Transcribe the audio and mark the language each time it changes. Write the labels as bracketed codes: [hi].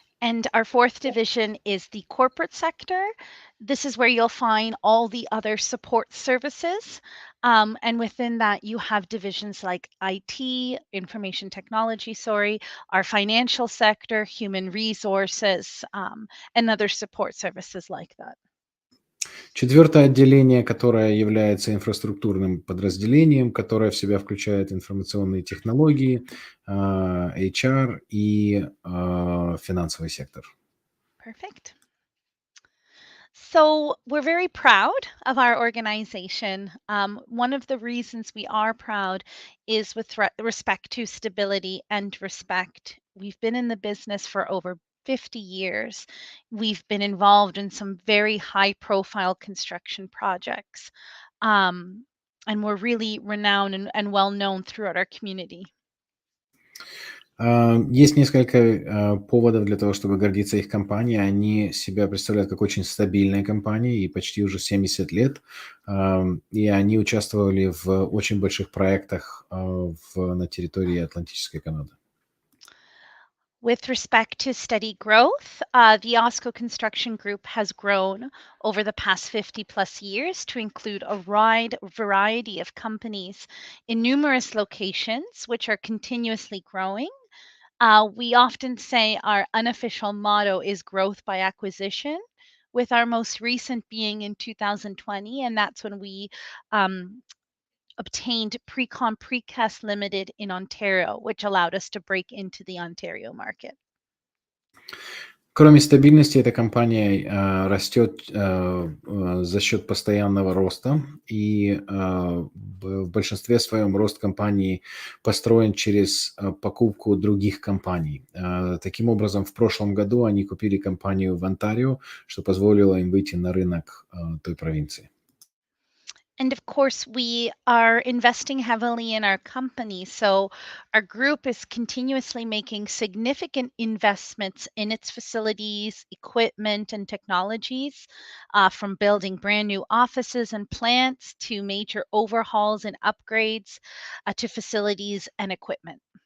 [en] And our fourth division is the corporate sector. This is where you'll find all the other support services. And within that, you have divisions like IT, information technology, our financial sector, human resources, and other support services like that. [ru] Четвертое отделение, которое является инфраструктурным подразделением, которое в себя включает информационные технологии, HR и финансовый сектор. [en] Perfect. So we're very proud of our organization. One of the reasons we are proud is with respect to stability and respect. We've been in the business for over 50 years. We've been involved in some very high profile construction projects. And we're really renowned and well known throughout our community. [ru] Есть несколько поводов для того, чтобы гордиться их компанией. Они себя представляют как очень стабильная компания, и почти уже 70 лет. И они участвовали в очень больших проектах на территории Атлантической Канады. [en] With respect to steady growth, the OSCO Construction Group has grown over the past 50 plus years to include a wide variety of companies in numerous locations, which are continuously growing. We often say our unofficial motto is growth by acquisition, with our most recent being in 2020, and that's when we obtained Precast Limited in Ontario, which allowed us to break into the Ontario market. [ru] Кроме стабильности, эта компания растет за счет постоянного роста, и в большинстве своем рост компании построен через покупку других компаний. Таким образом, в прошлом году они купили компанию в Онтарио, что позволило им выйти на рынок той провинции. [en] And of course, we are investing heavily in our company. So our group is continuously making significant investments in its facilities, equipment, and technologies, from building brand new offices and plants to major overhauls and upgrades to facilities and equipment.